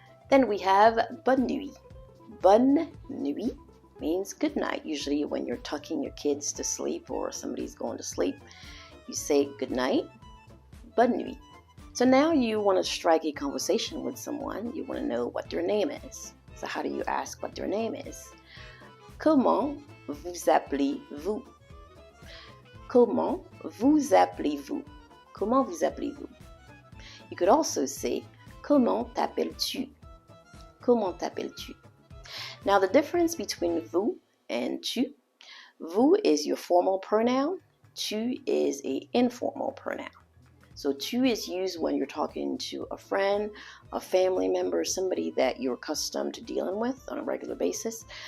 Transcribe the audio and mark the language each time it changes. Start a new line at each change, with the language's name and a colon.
English: Then we have
French: bonne nuit. Bonne nuit
English: means good night. Usually when you're tucking your kids to sleep or somebody's going to sleep, you say good night,
French: bonne nuit.
English: So now you want to strike a conversation with someone. You want to know what their name is. So how do you ask what their name is?
French: Comment vous appelez-vous? Comment vous appelez-vous? Comment vous appelez-vous?
English: You could also say,
French: comment t'appelles-tu? Comment t'appelles-tu?
English: Now the difference between vous and tu, vous is your formal pronoun, tu is an informal pronoun. So tu is used when you're talking to a friend, a family member, somebody that you're accustomed to dealing with on a regular basis.